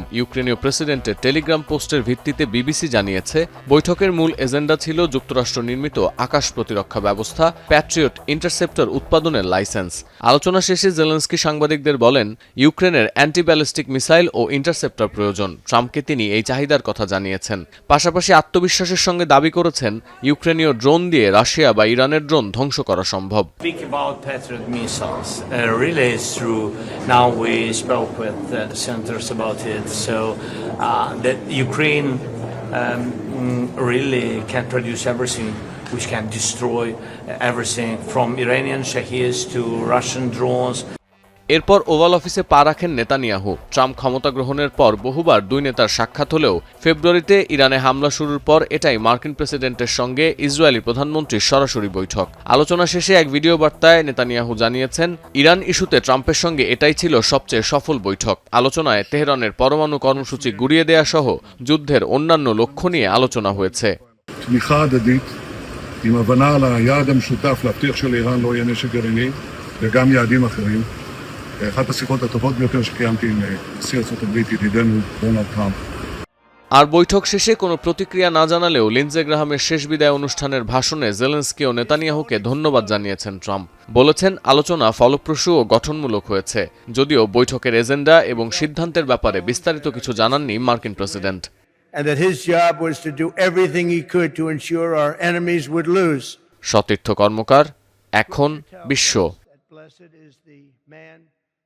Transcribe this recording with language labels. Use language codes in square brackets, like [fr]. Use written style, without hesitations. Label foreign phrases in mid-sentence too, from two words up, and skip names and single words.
[bn] ইউক্রেনীয় প্রেসিডেন্টের টেলিগ্রাম পোস্টের ভিত্তিতে বিবিসি জানিয়েছে, বৈঠকের মূল এজেন্ডা ছিল যুক্তরাষ্ট্র নির্মিত আকাশ প্রতিরক্ষা ব্যবস্থা প্যাট্রিয়ট ইন্টারসেপ্টর উৎপাদনের লাইসেন্স। আলোচনা শেষে জেলেনস্কি সাংবাদিকদের বলেন, ইউক্রেনের অ্যান্টি ব্যালিস্টিক মিসাইল ও ইন্টারসেপ্টর প্রয়োজন। ট্রাম্পকে তিনি এই চাহিদার কথা জানিয়েছেন। পাশাপাশি আত্মবিশ্বাসের সঙ্গে দাবি করেছেন, ইউক্রেনীয় ড্রোন দিয়ে রাশিয়া বা ইরানের ড্রোন ধ্বংস করা সম্ভব। [en] Now we spoke with the senators about it, so that Ukraine really can produce everything, which can destroy everything from Iranian Shaheeds to Russian drones. [bn] এরপর ওভাল অফিসে পা রাখেন নেতানিয়াহু। ট্রাম্প ক্ষমতা গ্রহণের পর বহুবার দুই নেতার সাক্ষাৎ হলেও ফেব্রুয়ারিতে ইরানে হামলা শুরুর পর এটাই মার্কিন প্রেসিডেন্টের সঙ্গে ইসরায়েলি প্রধানমন্ত্রীর সরাসরি বৈঠক। আলোচনা শেষে এক ভিডিও বার্তায় নেতানিয়াহু জানিয়েছেন, ইরান ইস্যুতে ট্রাম্পের সঙ্গে এটাই ছিল সবচেয়ে সফল বৈঠক। আলোচনায় তেহরানের পরমাণু কর্মসূচি গুড়িয়ে দেয়া সহ যুদ্ধের অন্যান্য লক্ষ্য নিয়ে আলোচনা হয়েছে। [he] עם הבנה על היעד המשותף להבטיח שלאיראן לא יהיה נשק גרעיני וגם יעדים אחרים. אחת השיחות הטובות ביותר שקיימתי עם נשיא ארצות הברית ידידנו דונלד טראמפ. [bn] আর বৈঠক শেষে কোনো প্রতিক্রিয়া না জানালেও লিন্ডসে গ্রাহামের শেষ বিদায় অনুষ্ঠানের ভাষণে জেলেনস্কি ও নেতানিয়াহুকে ধন্যবাদ জানিয়েছেন ট্রাম্প। বলেছেন, আলোচনা ফলপ্রসূ ও গঠনমূলক হয়েছে, যদিও বৈঠকের এজেন্ডা এবং সিদ্ধান্তের ব্যাপারে বিস্তারিত কিছু জানাননি মার্কিন প্রেসিডেন্ট। [en] And that his job was to do everything he could to ensure our enemies would lose. [bn] সতীর্থ কর্মকার, এখন বিশ্ব।